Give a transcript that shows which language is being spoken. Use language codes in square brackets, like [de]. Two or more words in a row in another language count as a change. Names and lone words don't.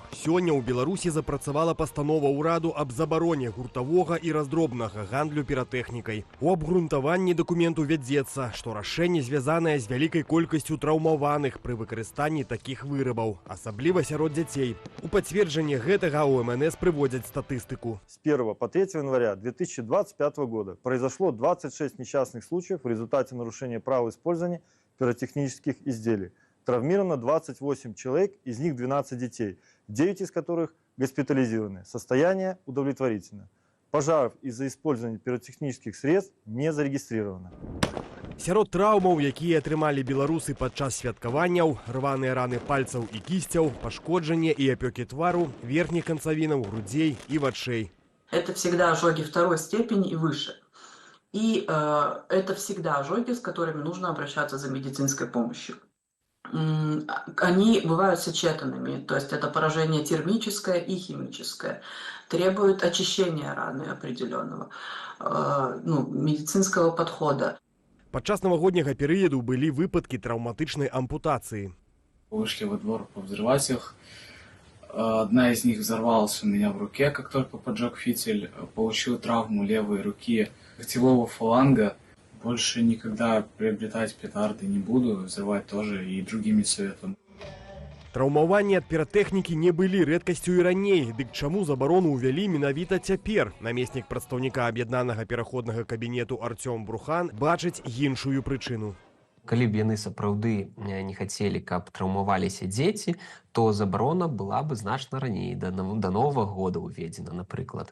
[be] Сёння ў Беларусі запрацавала пастанова ўраду аб забароне гуртавога і раздробнага гандлю піратэхнікай. У абгрунтаванні дакументу вядзецца, што рашэнне звязанае з вялікай колькасцю траўмаваных пры выкарыстанні такіх вырабаў, асабліва сярод дзяцей. У пацверджанне гэтага у МНС прыводзяць статыстыку. [ru] С 1 по 3 января 2025 года произошло 26 несчастных случаев в результате нарушения правил использования пиротехнических изделий. Травмировано 28 человек, из них 12 детей, 9 из которых госпитализированы. Состояние удовлетворительно. Пожаров из-за использования пиротехнических средств не зарегистрировано. [be] Сярод траўмаў, якія атрымалі беларусы падчас святкаванняў, рваныя раны пальцаў і кісцяў, пашкоджанне і апёкі твару, верхніх канцавінаў, грудзей і вачэй. [ru] Это всегда ожоги второй степени и выше. И это всегда ожоги, с которыми нужно обращаться за медицинской помощью. Они бывают сочетанными, то есть это поражение термическое и химическое. Требует очищения раны определенного, медицинского подхода. [be] Падчас навагодняга перыяду былі выпадкі траўматычнай ампутацыі. [ru] Вышли во двор повзрывать их. Одна из них взорвалась у меня в руке, как только поджег фитиль. Получил травму левой руки локтевого фаланга. Больше никогда приобретать петарды не буду, взрывать тоже и другим не советую. [be] Траўмаванні ад піратэхнікі не былі рэдкасцю і раней. Дык чаму забарону ўвялі менавіта цяпер? Намеснік прадстаўніка аб'яднанага пераходнага кабінету Артём Брухан бачыць іншую прычыну. Калі б яны сапраўды не хацелі, каб траўмаваліся дзеці, то забарона была бы значна раней, да Новага года ўведзена, напрыклад.